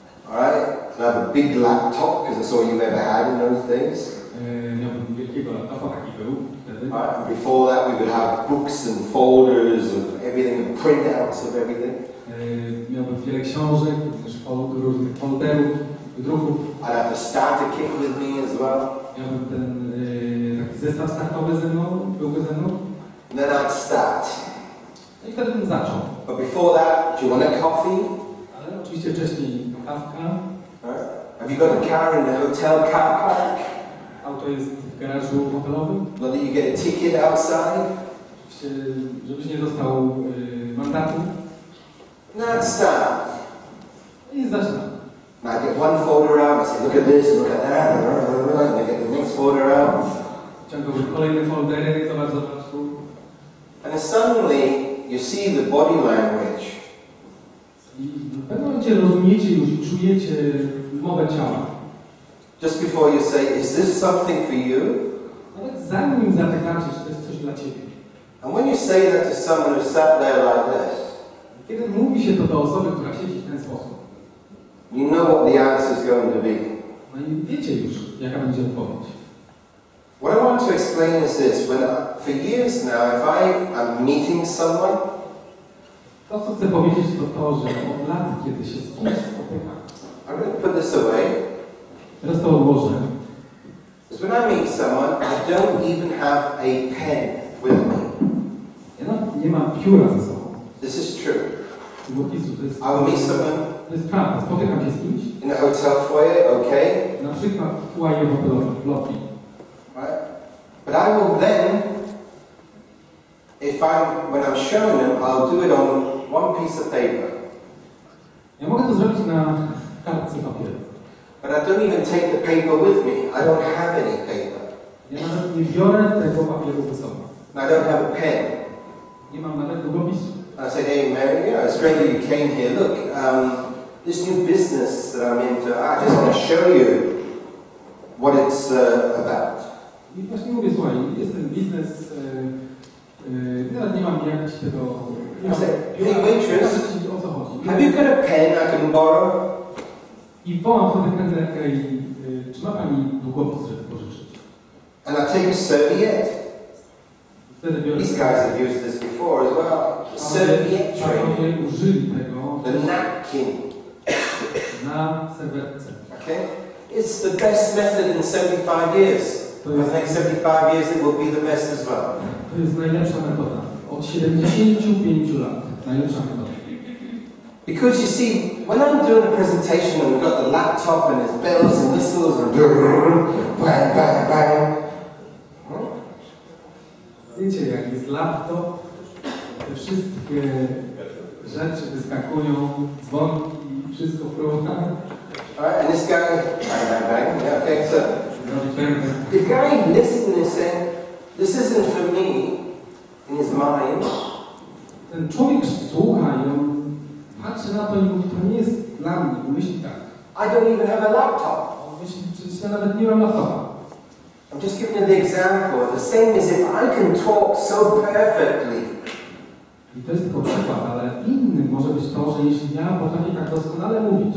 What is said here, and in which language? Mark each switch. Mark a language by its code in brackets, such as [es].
[en] Alright, and I have a big laptop because that's all you ever had in those days. [pl] Miałbym wielkiego laptopa, taki był wtedy. [en] Right, and before that we would have books and folders of everything and printouts of everything. [pl] Miałbym wiele książek, również różnych folderów, druków. [en] I'd have the starter kit with me as well. [pl] Miałbym ten taki zestaw startowy ze mną, byłby ze mną. [en] And then I'd start. [pl] No i wtedy bym zaczął. [en] But before that, do you want a coffee? [pl] Ale oczywiście wcześniej kawka. [en] Right. Have you got a car in the hotel car park? [pl] Auto jest w garażu hotelowym. [en] Not that you get a ticket outside? [pl] Oczywiście, żebyś nie dostał mandatu. [en] No, I'd start. [pl] I zaczynam. [en] And I get one folder out, I say, look at this, look at that, and I get the next folder out. [pl] Ciągłe kolejne foldery, zobacz. [en] And then suddenly, you see the body language. [pl] I w pewnym momencie rozumiecie już i czujecie mowę ciała. [en] Just before you say, is this something for you? [pl] Nawet zanim zapytacie, czy to jest coś dla ciebie. [en] And when you say that to someone who sat there like this, [pl] Kiedy mówi się to do osoby, która siedzi w ten sposób, [en] you know what the answer is going to be. [pl] no i wiecie już, jaka będzie odpowiedź. [en] What I want to explain is this. For years now, if I am meeting someone, [pl] To, co chcę powiedzieć, to to, że od lat, kiedy się z kimś spotykam, [en] I'm going to put this away. [pl] teraz to odłożę. [en] Because when I meet someone, I don't even have a pen with me. [pl] Ja nawet nie mam pióra ze sobą. [en] This is true. [pl] Długopisu, to jest... [en] I will meet someone [pl] To jest prawda. Spotykam się z kimś, [en] in a hotel foyer, okay? [pl] na przykład w foyer hotelowym, w lobby. [en] Right? But I will then, when I'm showing them, I'll do it on one piece of paper. [pl] Ja mogę to zrobić na kartce papieru. [en] But I don't even take the paper with me. I don't have any paper. [pl] Ja nawet nie biorę tego papieru ze sobą. [en] And I don't have a pen. [pl] Nie mam nawet długopisu. [en] I said, hey Mary, it's great that you came here. Look, this new business that I'm into, I just want to show you what it's about. [pl] I właśnie mówię, słuchaj, jest ten biznes, nawet nie mam jak ci tego... [en] I said, hey waitress, [pl] o co chodzi. [en] have you got a pen I can borrow? [pl] I wołam wtedy kelnerkę i czy ma pani długopis, żeby pożyczyć? [en] And I take a serviette. [pl] Wtedy biorę... [en] These guys have used this before as well. Serviette training. [pl] Panowie użyli tego [en] The napkin. [pl] na serwetce. [en] Okay? It's the best method in 75 years. For the next 75 years it will be the best as well. [pl] To jest najlepsza metoda. Od 75 lat. Najlepsza metoda. [en] Because you see, when I'm doing a presentation and we've got the laptop and there's bells and whistles and bang, bang, bang. [pl] Wiecie, jak jest laptop, te wszystkie rzeczy wyskakują, dzwonki, wszystko próba. [en] Alright, and this guy, bang, bang, bang. Yeah, okay, so the guy listening is saying, this isn't for me, in his mind. [pl] Ten człowiek słucha i on patrzy na to i mówi, to nie jest dla mnie, myśli tak. [en] I don't even have a laptop. [pl] On myśli, przecież ja nawet nie mam laptopa. [en] I'm just giving you the example. The same as if I can talk so perfectly. [pl] I to jest tylko przykład, ale innym może być to, że jeśli ja potrafię tak doskonale mówić.